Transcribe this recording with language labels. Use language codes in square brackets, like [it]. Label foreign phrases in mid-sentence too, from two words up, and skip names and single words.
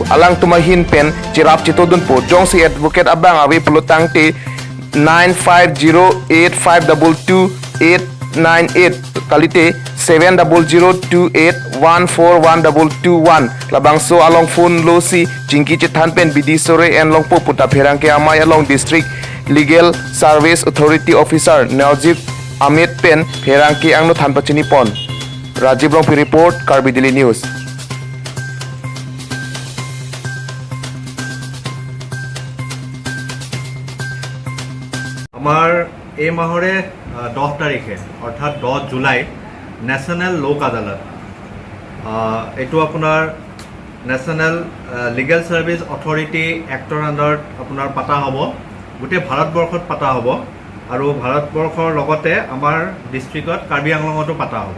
[mjw] Alang tumahin pen cirap citodun po. Jong si advocate abang awi pulotang te 95085222898 kalite 7002814121 labang so along phone lo si jingki cetan pen bidi sore en long po puta pherang ke amai along [en] district legal service authority officer [mjw] Najib Amit pen pherang ke angno than pachini pon Rajiv Rong report Karbi Daily News. [as] আমাৰ এই মাহৰে 10 তাৰিখে অৰ্থাৎ 10 জুলাই নেশ্যনেল লোক আদালত এটো আপোনাৰ [en] national legal service authority [as] এক্টৰ আন্ডাৰত আপোনাৰ পাতা হ'ব গোটেই ভাৰতবৰ্ষত পাতা হ'ব আৰু ভাৰতবৰ্ষৰ লগতে আমাৰ ডিস্ট্ৰিক্টত কাৰ্বি আংলঙতো পাতা হ'ব।